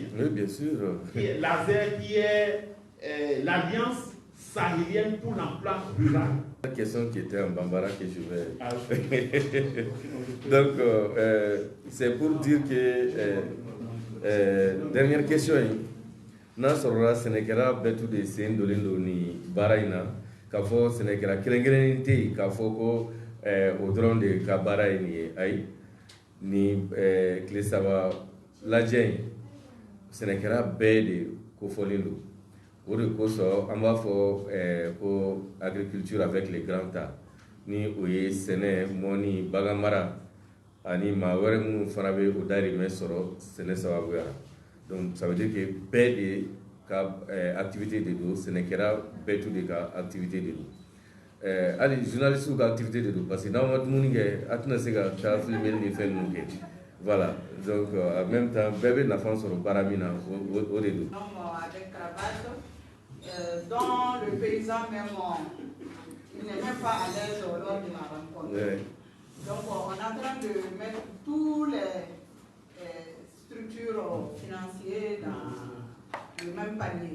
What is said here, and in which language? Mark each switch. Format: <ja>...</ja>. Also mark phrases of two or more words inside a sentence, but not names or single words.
<fr>Oui, bien sûr. Laser, qui est l'Alliance sahélienne pour l'emploi rural. La question qui était en bambara que je vais... Donc, c'est pour dire que... dernière question.</fr> <bm>N'a sɔrɔla sɛnɛkɛla bɛɛ tu de sen dolen don ni baara in na k'a fɔ sɛnɛkɛla kelen-kelen tɛ yen k'a fɔ ko o dɔrɔn de ka baara ye nin ye ayi ni tile saba lajɛ in sɛnɛkɛla bɛɛ de kofɔlen don o de kosɔn an b'a fɔ ko</bm> <fr>agriculture avec les grands tas</fr> <bm>ni o ye sɛnɛ mɔni bagan mara ani maa wɛrɛ minnu fana bɛ o dahirimɛ sɔrɔ sɛnɛ sababuya la.</bm> <fr>Donc ça veut dire que</fr> <bm>bɛɛ de ka activité de don sɛnɛkɛla bɛɛ tu de ka activité de don hali journaliste ka activité de don</bm> <fr>parce que</fr> <bm>n'aw ma dumuni kɛ a tɛna se ka taa filmer ni fɛn ninnu kɛ</bm> <fr>voilà donc en même temps</fr> <bm>bɛɛ bɛ nafa sɔrɔ baara min na o de don.</bm> <fr>Avec cravate, dans le paysan même, il n'est même pas à l'aise lors de la rencontre. Ouais. Donc on est en train de mettre tous les structures financières dans le même panier.</fr>